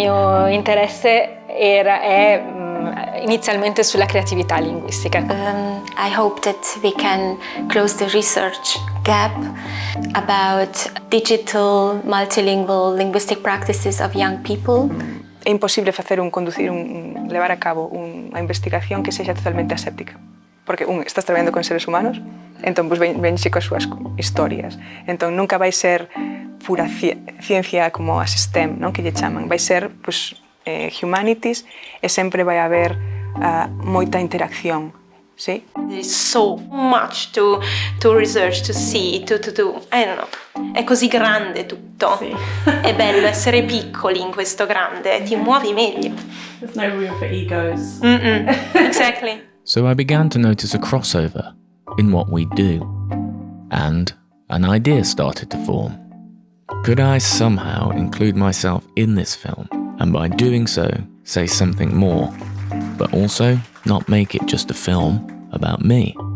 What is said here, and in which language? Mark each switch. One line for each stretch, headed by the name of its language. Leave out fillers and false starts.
Italian: Il mio interesse è inizialmente sulla creatività linguistica.
English: I hope that we can close the research gap about digital, multilingual linguistic practices of young people.
Galician: É imposible levar a cabo unha investigación que sexa totalmente aséptica. Porque, estás traballando con seres humanos, entón, venxe coas súas historias. Entón, nunca vai ser pura ciencia como as STEM, non? Que lle chaman. Vai ser, humanities, e sempre vai haber moita interacción. Sí?
English: There is so much to research, to see, to I don't know.
Italian: È così grande tutto. Sì. È bello essere piccoli in questo grande, ti muovi meglio.
English: There's no room for egos. Exactly. So I began to notice a crossover in what we do, and an idea started to form. Could I somehow include myself in this film, and by doing so, say something more, but also not make it just a film about me?